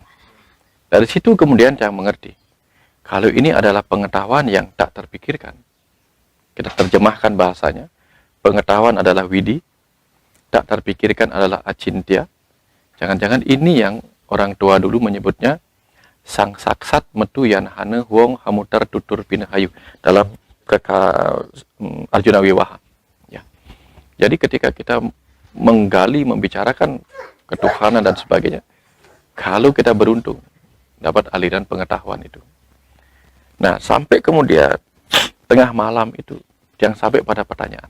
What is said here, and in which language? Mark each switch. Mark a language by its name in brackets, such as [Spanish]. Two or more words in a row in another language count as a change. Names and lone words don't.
[Indonesian] Dari situ kemudian tiang mengerti. Kalau ini adalah pengetahuan yang tak terpikirkan. Kita terjemahkan bahasanya. Pengetahuan adalah widi. Tak terpikirkan adalah acintya. Jangan-jangan ini yang orang tua dulu menyebutnya [Kawi] sang saksat metu yan hane huong hamutar tutur pinahayu [Indonesian] dalam Arjuna Wiwaha. Ya. Jadi ketika kita menggali, membicarakan ketuhanan dan sebagainya, kalau kita beruntung dapat aliran pengetahuan itu. Nah, sampai kemudian tengah malam itu yang sampai pada pertanyaan.